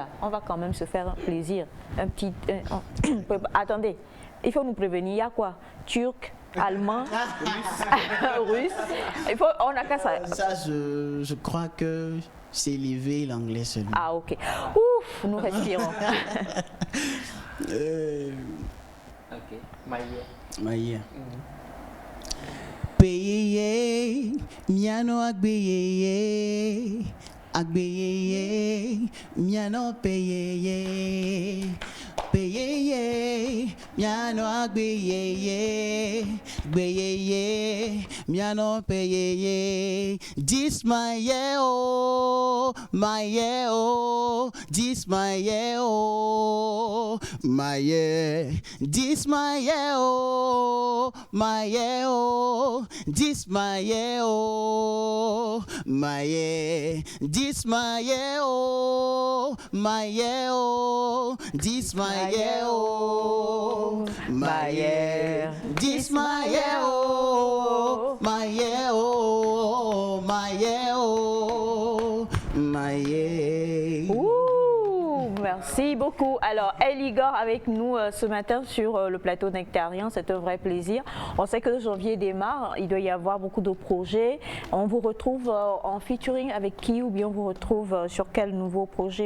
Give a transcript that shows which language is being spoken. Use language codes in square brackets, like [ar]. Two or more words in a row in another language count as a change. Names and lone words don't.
[fr] On va quand même se faire un plaisir. Un petit... attendez, il faut nous prévenir, il y a quoi? Turc, allemand, russe. On a qu'à ça. Ça, je crois que c'est élevé l'anglais seulement. Ah, ok. Ouf, nous respirons. Ok, Maïe. [ee] Payeye, miano agbeyeye, agbeyeye, miano payeye. Payeye, miano agbeyeye, gbeyeye, miano payeye. [en] This my year, oh, my year, oh, this my year, oh, my year. This my year, oh, my year, oh, this my year, oh, my year. This my year, oh, my year, oh, this my year, oh, my year. This my year, oh, my year, oh, my year, oh, my year. [fr] Ouh, merci beaucoup. Alors, Eligor avec nous ce matin sur le plateau Nectarien, c'est un vrai plaisir. On sait que janvier démarre, il doit y avoir beaucoup de projets. On vous retrouve en featuring avec qui ou bien on vous retrouve sur quel nouveau projet?